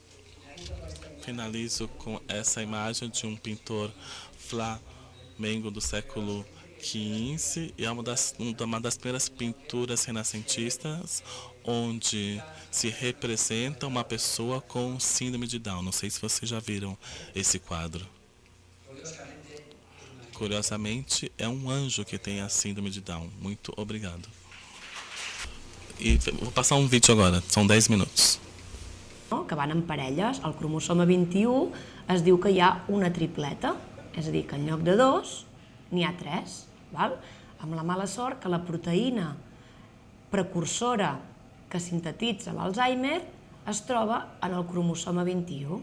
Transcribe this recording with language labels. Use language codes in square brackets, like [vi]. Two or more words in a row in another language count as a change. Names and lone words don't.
[pt] Finalizo com essa imagem de um pintor flamengo do século XV, e é uma das primeiras pinturas renascentistas onde se representa uma pessoa com síndrome de Down. Não sei se vocês já viram esse quadro. Curiosamente, é um anjo que tem a síndrome de Down. Muito obrigado. E vou passar um vídeo agora, são 10 minutos. [ca] Que van en parelles, el cromosoma 21 es diu que hi ha una tripleta, és a dir, que en lloc de 2 n'hi ha 3, val? Amb la mala sort que la proteïna precursora que sintetitza l'Alzheimer es troba en el cromosoma 21.